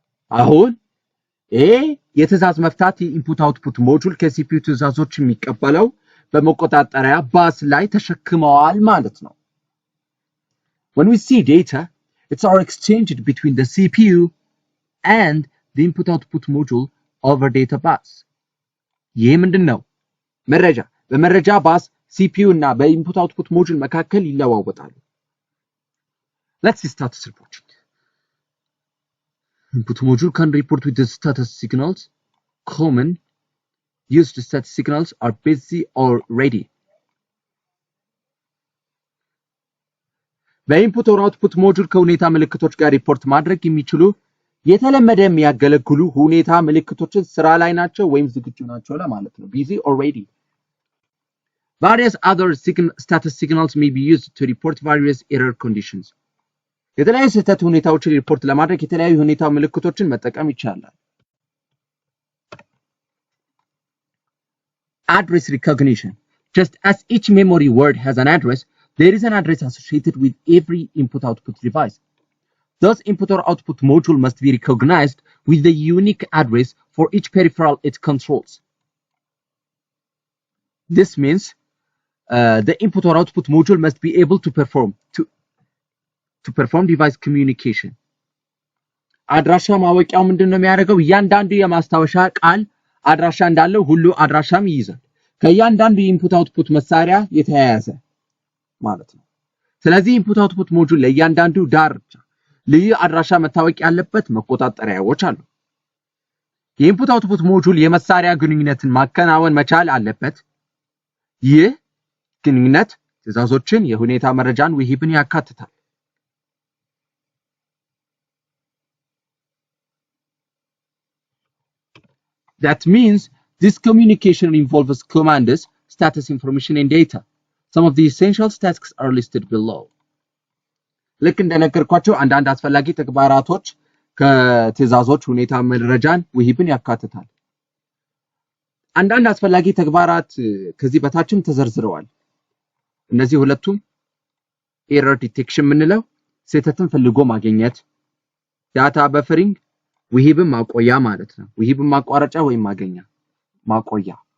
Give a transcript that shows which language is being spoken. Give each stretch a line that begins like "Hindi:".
Amharic: አሁን የትዕዛዝ መፍታት የኢንፑት አውትፑት ሞጁል ከሲፒዩ ትዕዛዞች የሚቀበለው በመቆጣጠሪያ ባስ ላይ ተሸክመዋል ማለት ነው።
English: When we see data, it's are exchanged between the CPU and the input output module over data bus.
Amharic: ይህ ምንድን ነው? መረጃ በመረጃ ባስ ሲፒዩ እና በኢንፑት አውትፑት ሞጁል መካከል ይለዋወጣሉ።
English: Let's see status reporting. Input module can report with the status signals. Common used status signals are busy or ready.
Amharic: በኢንፑት ኦር አውትፑት ሞጁል ከሁኔታ ምልክቶች ጋር ሪፖርት ማድረግ የሚችሉ የተለመደ የሚያገለግሉ ሁኔታ ምልክቶችን ስራ ላይ ናቸው ወይም ዝግጁ ናቸው ለማለት ነው።
English: busy or ready. Various other status signals may be used to report various error conditions.
Amharic: የተለያዩ ስህተት ሁኔታዎችን ሪፖርት ለማድረግ የተለያዩ ሁኔታ ምልክቶችን መጠቀም ይቻላል።
English: Address recognition. Just as each memory word has an address, there is an address associated with every input-output device. Thus, input or output module must be recognized with the unique address for each peripheral it controls. This means the input or output module must be able to perform device communication.
Amharic: አድራሻ ማወቂያው ምንድነው የሚያደርገው? እያንዳንዱ የማስታወሻ ቃል አድራሻ እንዳለው ሁሉ አድራሻም ይይዛል። ከእያንዳንዱ የኢንፑት አውትፑት መሳሪያ የተያያዘ ማለት ነው። ስለዚህ ኢንፑት አውትፑት ሞጁል ለእያንዳንዱ ዳርቻ ልዩ አድራሻ መታወቅ ያለበት መቆጣጠሪያዎች አሉ። የኢንፑት አውትፑት ሞጁል የመሳሪያ ግንኙነትን ማከናወን መቻል አለበት። ይህ ግንኙነት ትዕዛዞችን፣ የሁኔታ መረጃን፣ ውሂብን ያካትታል።
English: That means this communication involves commands, status information, and data. Some of the essential tasks are listed below.
Amharic: ልክ እንደነገርኳቸው አንዳንድ አስፈላጊ ተግባራቶች ከትዕዛዞች፣ ሁኔታ መረጃን፣ ውሂብን ያካትታል። አንዳንድ አስፈላጊ ተግባራት ከዚህ በታችም ተዘርዝረዋል። እነዚህ ሁለቱም ኤረር ዲቴክሽን የምንለው ስህተትን ፈልጎ ማግኘት፣ ዳታ በፈሪንግ ውሂብን ማቆያ ማለት ነው። ውሂብን ማቋረጫ ወይም ማቆያ።